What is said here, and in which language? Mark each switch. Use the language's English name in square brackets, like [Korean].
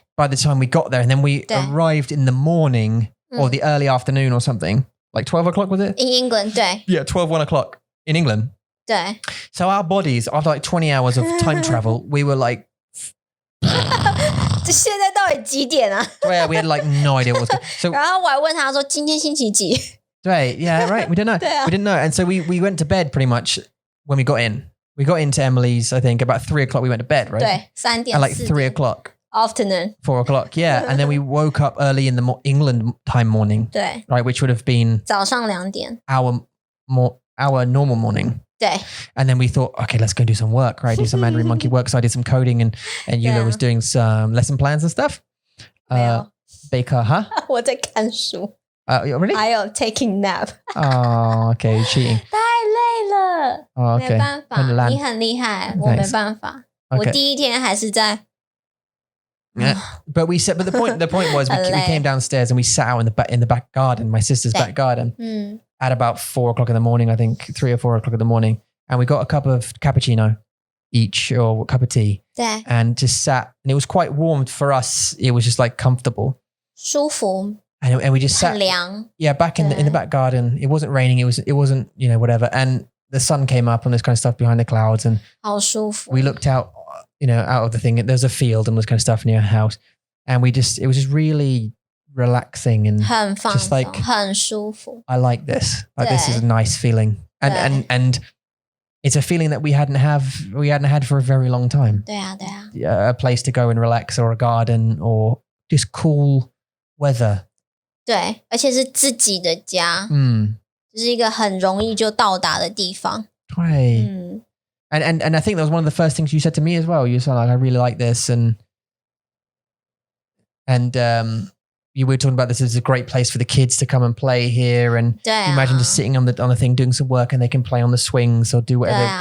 [English] By the time we got there, and then we arrived in the morning or the early afternoon or something, like 12 o'clock was it? In England, [Chinese] 对。 [English] Yeah, 1 o'clock in England. [Chinese] 对。 [English] So our bodies, after like 20 hours of time travel, we were like. [Chinese] 这现在到底几点啊？ [English] Yeah, we had like no idea what was going. So [Chinese] 然后我还问他说今天星期几？ [English] Right, yeah, right. We didn't know. [Chinese] 对啊。 [English] We didn't know, and so we went to bed pretty much when we got in. We got into Emily's, I think, about 3 o'clock. We went to bed, right? [Chinese] 对，3点。 [English] At like 3 o'clock. Afternoon. 4 o'clock, yeah. And then we woke up early in the England time morning. [Chinese] 对。 [English] Right, which would have been [Chinese] 早上2点。 [English] our normal morning. [Chinese] 对。 [English] And then we thought, okay, let's go do some work, right? Do some Mandarin Monkey work. So I did some coding, and Yula was doing some lesson plans and stuff. Baker, huh? [Chinese] 我在看书。 [English] Really? [Chinese] 还有 [English] taking nap. Oh, okay, cheating. [Chinese] 太累了。 [English] Oh, okay. [Chinese] 没办法，你很厉害，我没办法。我第一天还是在。 [English] Yeah, but the point was we came downstairs and we sat out in the back garden, my sister's back garden, at about 4 o'clock in the morning, I think 3 or 4 o'clock in the morning, and we got a cup of cappuccino each or a cup of tea, [Chinese] 对。 [English] and just sat, and it was quite warm for us. It was just like comfortable, [Chinese] 舒服。 [English] and we just sat, [Chinese] 很凉。 [English] yeah, back in the back garden. It wasn't raining. It wasn't whatever, and the sun came up and this kind of stuff behind the clouds, and [Chinese] 好舒服。 [English] we looked out. Out of the thing, there's a field and this kind of stuff near a house, and it was just really relaxing and [Chinese] 很放 [English] just [Chinese] 松， [English] like 很舒服。 I like this. Like this is a nice feeling, and it's a feeling that we hadn't had for a very long time. [Chinese] 对啊，对啊。 [English] A place to go and relax, or a garden, or just cool weather. [Chinese] 对，而且是自己的家，就是一个很容易就到达的地方。 [English] Right. And I think that was one of the first things you said to me as well. You said like, I really like this, and you were talking about this as a great place for the kids to come and play here, and [Chinese] 对啊。 [English] imagine just sitting on the thing doing some work, and they can play on the swings or do whatever, [Chinese] 对啊。